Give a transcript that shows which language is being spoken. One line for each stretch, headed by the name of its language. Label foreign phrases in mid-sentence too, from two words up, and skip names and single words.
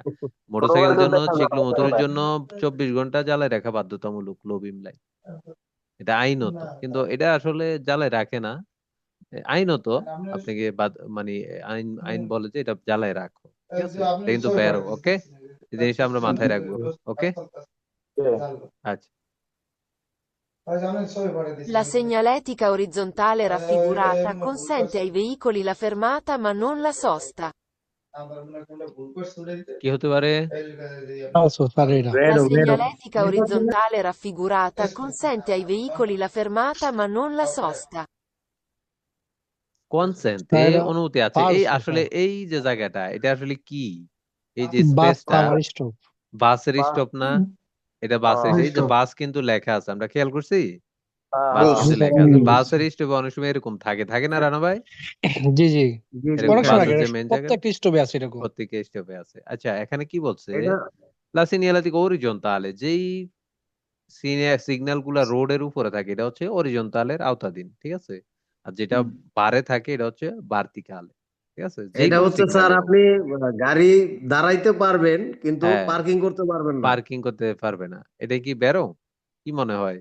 Bangla: মোটরসাইকেল জন্য, চিকলোমোটরের জন্য 24 ঘন্টা জ্বালায় রাখা বাধ্যতামূলক
English: low beam light.
Bangla: এটা আইনত, কিন্তু এটা আসলে জ্বালায় রাখে না। আইনত আপনাকে মানে আইন আইন বলে যে এটা জ্বালায় রাখো, ঠিক আছে? এটা কিন্তু বেরো, ওকে? এই জিনিসটা আমরা মাথায় রাখবো, ওকে? আচ্ছা,
Italian: La segnaletica orizzontale raffigurata consente ai veicoli la fermata ma non la sosta.
Bangla: কি হতে পারে? falso স্যার এটা
Italian: La
Bangla: বেরো বেরো।
Italian: segnaletica orizzontale raffigurata consente ai veicoli la fermata ma non la sosta.
Bangla: কনসেন্টে স্যার এটা অনুমতি আছে, এই falso আসলে স্যার এই যে জায়গাটা, এটা আসলে কি? এই যে বাস স্পেসটা, থামার স্টপ বাসের স্টপ না? এটা বাসের, এই যে স্টপ বাস কিন্তু লেখা আছে, আমরা খেয়াল করছি? বাস বস কিন্তু লেখা আছে। বাসের স্টপে অনেক সময় এরকম থাকে, থাকে না রানা ভাই? জি জি জি জি এরকম অনেক সময় থাকে। বাসের আগে যে মেন জায়গা, প্রত্যেকটা স্টপে আছে এরকম প্রত্যেকে স্টপে আছে। আচ্ছা, এখানে কি বলছে? এটা
Italian: La segnaletica orizzontale,
Bangla: যেই সিগন্যাল গুলা রোডের উপরে থাকে এটা হচ্ছে অরিজন্টালের আওতাধীন, ঠিক আছে? আর যেটা বারে থাকে এটা হচ্ছে ভার্টিকাল, ঠিক আছে? যে এটা কোনো হচ্ছে স্যার, সিগন্যালে হোক। আপনি গাড়ি দাঁড়াইতে পারবেন কিন্তু হ্যাঁ, পার্কিং করতে পারবেন না। পার্কিং করতে পারবে না। এটা কি বেরো? কি মনে হয়?